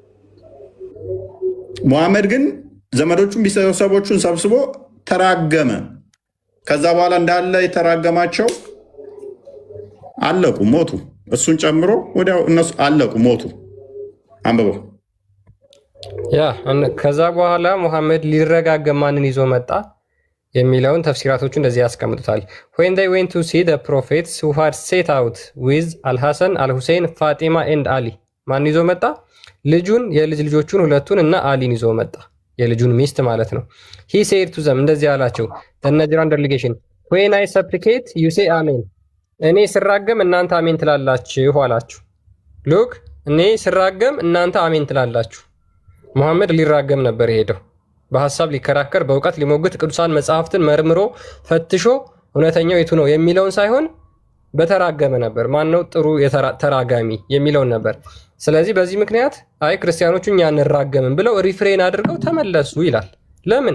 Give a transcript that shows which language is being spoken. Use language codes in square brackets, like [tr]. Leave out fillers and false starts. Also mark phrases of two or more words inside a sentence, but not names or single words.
[am] ሙሐመድ ግን ዘመዶቹን ቤተሰቦቹን ሰብስቦ ተራገመ። ከዛ በኋላ እንዳለ የተራገማቸው አለቁ፣ ሞቱ። እሱን ጨምሮ ወዲያው እነሱ አለቁ፣ ሞቱ። አንብበው። ከዛ በኋላ ሙሐመድ ሊረጋገም ማንን ይዞ መጣ የሚለውን ተፍሲራቶቹ እንደዚህ ያስቀምጡታል። [en] when they went to see the prophets who had set out with [am] አልሐሰን፣ አልሁሴን፣ ፋጢማ and አሊ። ማን ይዞ መጣ? ልጁን፣ የልጅ ልጆቹን ሁለቱን እና አሊን ይዞ መጣ፣ የልጁን ሚስት ማለት ነው። [en] he said to them [am] እንደዚህ አላቸው፣ the [en] Najran delegation when I supplicate you say amen። [am] እኔ ስራገም እናንተ አሜን ትላላችሁ አላችሁ። ሉክ እኔ ስራገም እናንተ አሜን ትላላችሁ። ሙሐመድ ሊራገም ነበር የሄደው፣ በሐሳብ ሊከራከር፣ በእውቀት ሊሞግት፣ ቅዱሳን መጽሐፍትን መርምሮ ፈትሾ እውነተኛው የቱ ነው የሚለውን ሳይሆን በተራገመ ነበር። ማን ነው ጥሩ ተራጋሚ የሚለውን ነበር። ስለዚህ በዚህ ምክንያት አይ ክርስቲያኖቹ እኛ እንራገምን ብለው ሪፍሬን አድርገው ተመለሱ ይላል። ለምን?